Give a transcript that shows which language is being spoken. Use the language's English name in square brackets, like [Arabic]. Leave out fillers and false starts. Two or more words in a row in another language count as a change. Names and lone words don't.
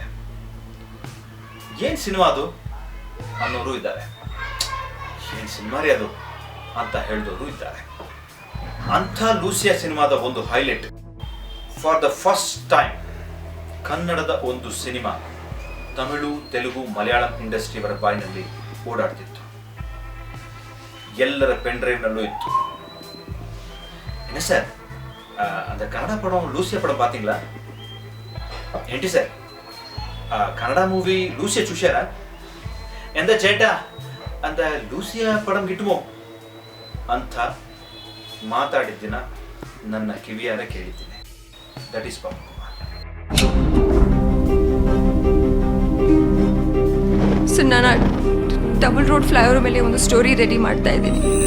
[Kannada] ಏನ್ ಸಿನಿಮಾ ಅದು ಅನ್ನೋರು ಇದ್ದಾರೆ, ಏನ್ ಸಿನಿಮಾ ರೀ ಅದು ಅಂತ ಹೇಳಿದವರು ಇದ್ದಾರೆ. ಅಂಥ ಲೂಸಿಯಾ ಸಿನಿಮಾದ ಒಂದು ಹೈಲೈಟ್, [English] for the first time [Kannada] ಕನ್ನಡದ ಒಂದು ಸಿನಿಮಾ ತಮಿಳು, ತೆಲುಗು, ಮಲಯಾಳಂ ಇಂಡಸ್ಟ್ರಿಯವರ ಬಾಯಿನಲ್ಲಿ ಓಡಾಡ್ತಿತ್ತು. ಎಲ್ಲರ [English] pen drivenallū [Kannada] ಇತ್ತು. [Tamil] என்ன சார், அந்த கன்னடா படம் லூசியா படம் பாத்தீங்களா? [Telugu] ఏంటి సార్, కన్నడ మూవీ లూసియా చూశారా? [Malayalam] എന്ത ചേട്ടാ അന്ത ലൂസിയ പടം കിട്ടുമോ [Kannada] ಅಂತ ಮಾತಾಡಿದ ದಿನ ನನ್ನ ಕಿವಿಯಾರ ಕೇಳಿದ್ದೀನಿ. [English] that is Pavan Kumar. [Kannada] ಸೊ ನಾನು ಡಬಲ್ ರೋಡ್ ಫ್ಲೈಓವರ್ ಮೇಲೆ ಒಂದು ಸ್ಟೋರಿ ರೆಡಿ ಮಾಡ್ತಾ ಇದ್ದೀನಿ.